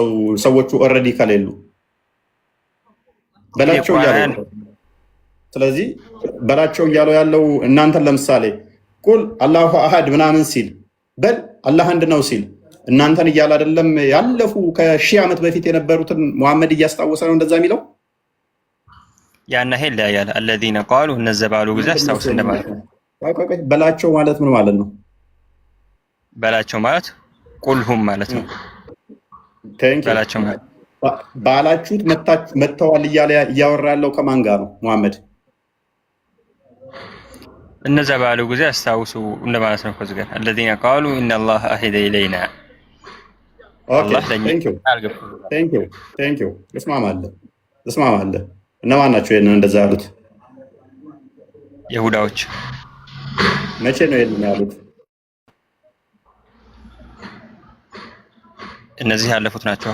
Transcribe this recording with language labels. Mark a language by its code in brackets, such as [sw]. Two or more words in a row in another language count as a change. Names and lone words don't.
[am] ሰዎቹ ኦልሬዲ ከሌሉ በላቸው እያለው። ስለዚህ በላቸው እያለው ያለው እናንተን ለምሳሌ [ar] قل الله أحد [am] ምናምን ሲል በል አላህ አንድ ነው ሲል እናንተን እያለ አይደለም? ያለፉ ከ1000 ዓመት በፊት የነበሩትን መሐመድ እያስታወሰ ነው እንደዛ የሚለው። ያና ሄል ያያል [ar] الذين قالوا [am] እነዛ ባሉ ጊዜ አስታውስ እንደማለት ነው። በላቸው ማለት ምን ማለት ነው? በላቸው ማለት ቁልሁም ማለት ነው። በላቸው ማለት ባላችሁት መተዋል እያለ እያወራ ያለው ከማን ጋር ነው መሐመድ? እነዛ ባሉ ጊዜ አስታውሱ እንደማለት ነው። ከዚህ ጋር [ar] الذين قالوا ان الله اهد الينا [am] الله [en] thank you [am] እስማማለሁ። እነማን ናቸው ይሄንን እንደዛ ያሉት? ይሁዳዎች። መቼ ነው ይሄንን ያሉት? እነዚህ ያለፉት ናቸው